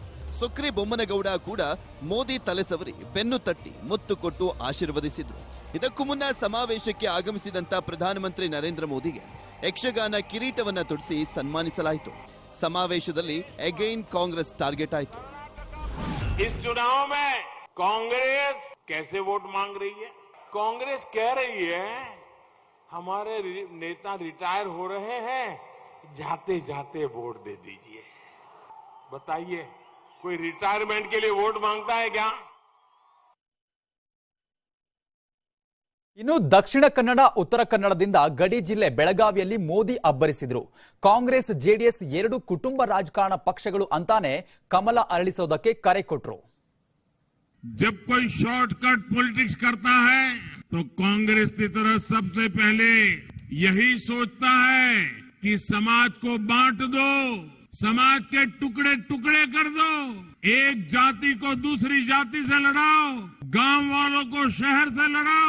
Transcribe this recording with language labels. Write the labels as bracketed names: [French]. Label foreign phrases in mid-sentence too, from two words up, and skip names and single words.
[Kannada] ಸುಕ್ರಿ ಬೊಮ್ಮನಗೌಡ ಕೂಡ ಮೋದಿ ತಲೆ ಸವರಿ ಬೆನ್ನು ತಟ್ಟಿ ಮುತ್ತು ಕೊಟ್ಟು ಆಶೀರ್ವದಿಸಿದ್ರು. ಇದಕ್ಕೂ ಮುನ್ನ ಸಮಾವೇಶಕ್ಕೆ ಆಗಮಿಸಿದಂತ ಪ್ರಧಾನಮಂತ್ರಿ ನರೇಂದ್ರ ಮೋದಿಗೆ ಯಕ್ಷಗಾನ ಕಿರೀಟವನ್ನ ತೊಡಿಸಿ ಸನ್ಮಾನಿಸಲಾಯಿತು. ಸಮಾವೇಶದಲ್ಲಿ ಅಗೈನ್ ಕಾಂಗ್ರೆಸ್ ಟಾರ್ಗೆಟ್ ಆಯಿತು. [Hindi] इस चुनाव में कांग्रेस कैसे वोट मांग रही है? कांग्रेस कह रही है हमारे नेता रिटायर हो रहे हैं, जाते जाते वोट दे दीजिए. बताइए, कोई रिटायरमेंट के लिए वोट मांगता है क्या? [Kannada] ಇನ್ನು ದಕ್ಷಿಣ ಕನ್ನಡ ಉತ್ತರ ಕನ್ನಡದಿಂದ ಗಡಿ ಜಿಲ್ಲೆ ಬೆಳಗಾವಿಯಲ್ಲಿ ಮೋದಿ ಅಬ್ಬರಿಸಿದ್ರು. ಕಾಂಗ್ರೆಸ್ ಜೆಡಿಎಸ್ ಎರಡು ಕುಟುಂಬ ರಾಜಕಾರಣ ಪಕ್ಷಗಳು ಅಂತಾನೆ ಕಮಲ ಅರಳಿಸೋದಕ್ಕೆ ಕರೆ ಕೊಟ್ರು. [Hindi] जब कोई शॉर्टकट पॉलिटिक्स करता है तो कांग्रेस की तरह सबसे पहले यही सोचता है कि समाज को बांट दो, समाज के टुकड़े टुकड़े कर दो, एक जाति को दूसरी जाति से लड़ाओ, गांव वालों को शहर से लड़ाओ.